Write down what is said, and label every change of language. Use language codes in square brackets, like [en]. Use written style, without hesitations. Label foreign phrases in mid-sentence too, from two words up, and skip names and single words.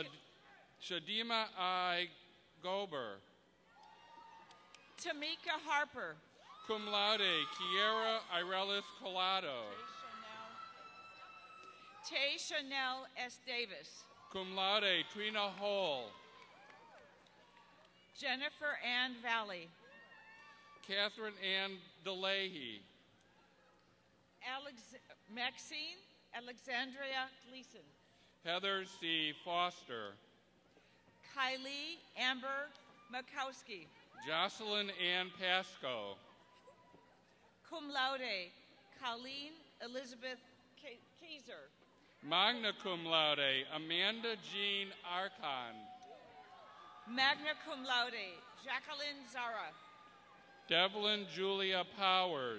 [en] Shadima I. Gober, Tamika Harper, [la] cum laude, [en] Kiera Irelis Collado, Tay Chanel S. Davis, [la] cum laude, [en] Trina Hole, Jennifer Ann Valley, Catherine Ann DeLahey, Maxine Alexandria Gleason, Heather C. Foster, Kylie Amber Makowski, Jocelyn Ann Pasco, [la] cum laude, [en] Colleen Elizabeth Kaiser, [la] magna cum laude, [en] Amanda Jean Archon, [la] magna cum laude, [en] Jacqueline Zara, Devlin Julia Powers,